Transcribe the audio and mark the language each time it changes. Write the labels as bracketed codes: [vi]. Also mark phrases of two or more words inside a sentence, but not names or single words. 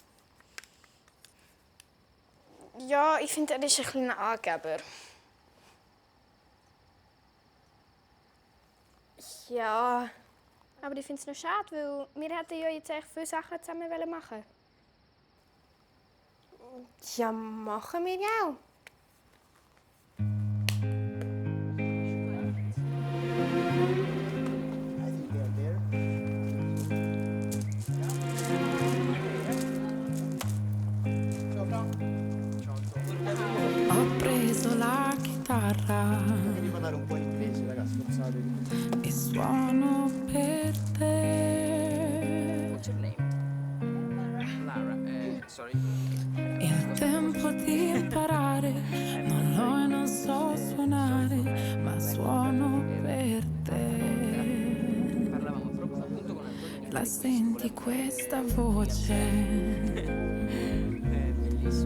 [de] Ja, ich finde, er ist ein kleiner Angeber. Ja, Aber ich finde es noch schade, weil wir hätten ja jetzt echt viele Sachen zusammen machen. ja, machen wir ja auch. [it] Ho preso la chitarra Devi parlare un po' in inglese, ragazzi, non sapete. e suono per te. [en] What's your name? Lara, sorry. [it] Il tempo di imparare, non lo e non so suonare, ma suono per te. Parlavamo proprio appunto con Antonio. La senti questa voce? Bellissimo.